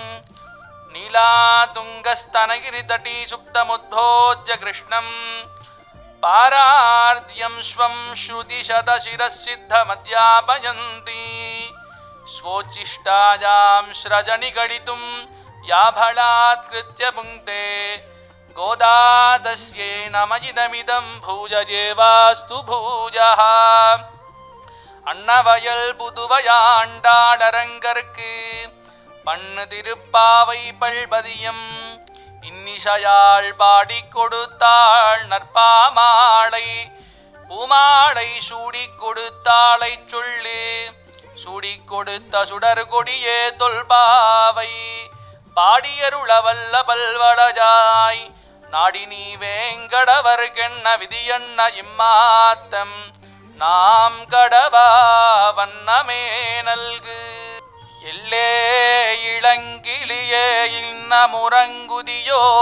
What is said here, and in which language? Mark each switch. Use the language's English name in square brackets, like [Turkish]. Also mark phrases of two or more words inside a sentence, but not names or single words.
[Sanskrit] नीलातुङ्गस्तनगिरितटी सुप्तमुद्भोज्य कृष्णम् पारार्ध्यं स्वं श्रुतिशतशिरःसिद्धमध्यापयन्ति स्वोच्छिष्टायां स्रजनिगडितुं याभलात्कृत्य पुङ्क्ते गोदा तस्यै नमः भूयजेवास्तु भूयः [Tamil] அன்னவயல் புதுவையாண்டாளரங்கற்கு பண்ணு திருப்பாவை பல்பதியம் இன்னிசையாள் பாடிக் கொடுத்தாள் நற்பாமாலை பூமாலை சூடிக் கொடுத்தாளை சொல்லு சூடிக் கொடுத்த சுடர் கொடியே தொல்பாவை பாடியருளவல்ல பல்வளஜாய் நாடி நீ வேங்கடவர்கென்ன விதியன்ன இம்மாத்தம் நாம் கடவா வண்ணமே நல்கு எல்லே இளங்கிளியே இன்னமுறங்குதியோ